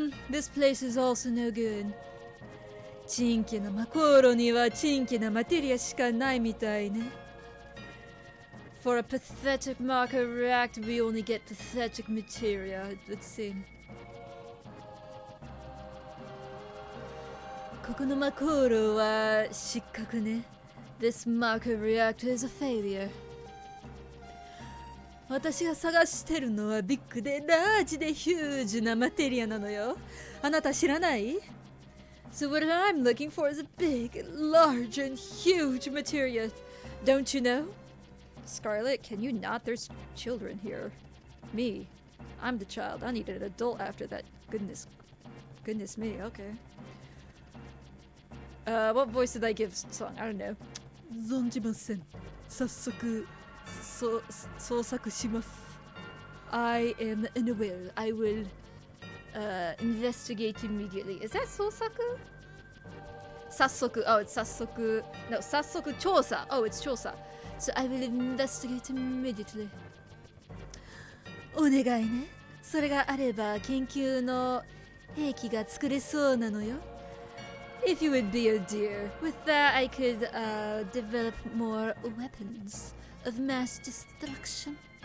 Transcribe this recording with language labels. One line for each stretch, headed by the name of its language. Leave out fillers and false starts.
English: This place is also no good.
Japanese: チンキなマコロにはチンキなマテリアしかないみたいね。
English: For a pathetic marker reactor, we only get pathetic materia, it would seem.
Japanese: ここのマコロは失格ね。
English: This marker reactor is a failure.
Japanese: 私が探してるのはビッグでラージでヒュージなマテリアなのよ。あなた知らない？
English: So what I'm looking for is a big, large, and huge materia. Don't you know? Scarlet, can you not? There's children here. Me. I'm the child. I need an adult after that. Goodness me, okay. What voice did I give song? I don't know.
Japanese: 存じません。早速、捜索します。
English: I am unaware. I will investigate immediately. Is that 捜索?早速.Oh, it's 早速. No, 早速調査.Oh, it's 調査. So I will investigate immediately.
Japanese: お願いね。それがあれば研究の兵器が作れそうなのよ。
English: If you would be a dear. With that, I could develop more weapons of mass destruction.